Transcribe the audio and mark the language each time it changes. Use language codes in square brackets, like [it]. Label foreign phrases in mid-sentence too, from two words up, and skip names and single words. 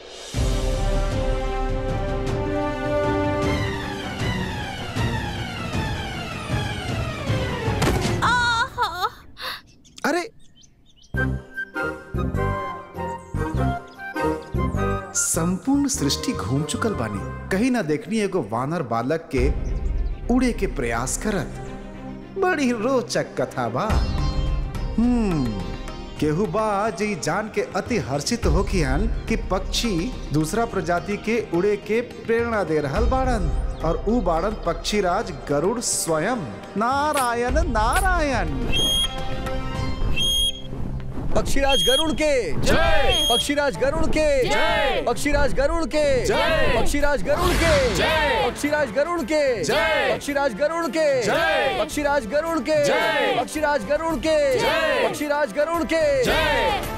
[bho] अरे संपूर्ण सृष्टि घूम चुकल बानी, कहीं ना देखनी एगो वानर बालक के उड़े के प्रयास करत। बड़ी रोचक कथा बा। केहू बा जी जान के अति हर्षित होखियन कि पक्षी दूसरा प्रजाति के उड़े के प्रेरणा दे रहल बाड़न, और ऊ बाड़न पक्षीराज गरुड़ स्वयं। नारायण नारायण। पक्षीराज गरुड़ के जय, पक्षीराज गरुड़ के जय, पक्षीराज गरुड़ के जय, पक्षीराज गरुड़ के जय, पक्षीराज गरुड़ के जय, पक्षीराज गरुड़ के जय, पक्षीराज गरुड़ के जय, पक्षीराज गरुड़ के जय, पक्षीराज गरुड़ के जय।